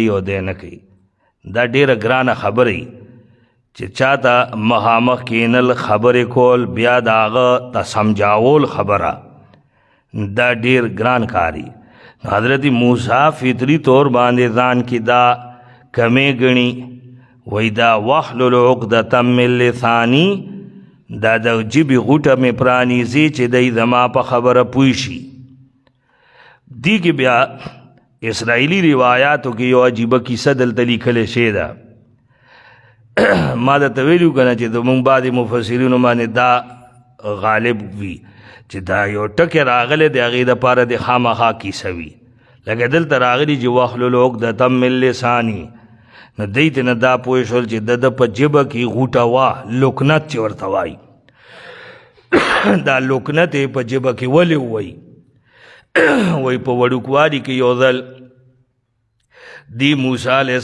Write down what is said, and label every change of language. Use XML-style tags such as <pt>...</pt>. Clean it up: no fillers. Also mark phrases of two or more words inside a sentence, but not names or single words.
<ps>او دی نه کوي دا ډېره ګرانه خبره وي چې چاته مخامخ کینل خبرې کول بیا د هغه ته سمجاول خبره دا ډېر ګران کاري حضرت موسی فطري طور باندې ځان کې دا کمې ګڼي وایي دا</ps> <ar>واحلل عقدة من لساني</ar> <ps>دا د ژبې غوټه مې پرانیزي چې دی زما په خبره پوه شي دې کې بیا اسرائیلي روایاتو کې یو عجیبه کیسه دلته لیکلی شوې ده ما درته ویلي که نه چې زمونږ بعضې مفسرینو باندې دا غالب وي چې دا یو ټکی راغلی د هغې دپاره د خامخا کیسه وي لکه دلته راغلي چې</ps> <ar>واحلل عقدة من لساني</ar> <ps>نو دی ته نه دا پوه شول چې د په ژبه کې غوټه وه لکنت چې ورته وایي دا لکنت یې په ژبه کې ولې ووایي وایي په وړوکوالي کې یو ځل دی موسی علیه</ps>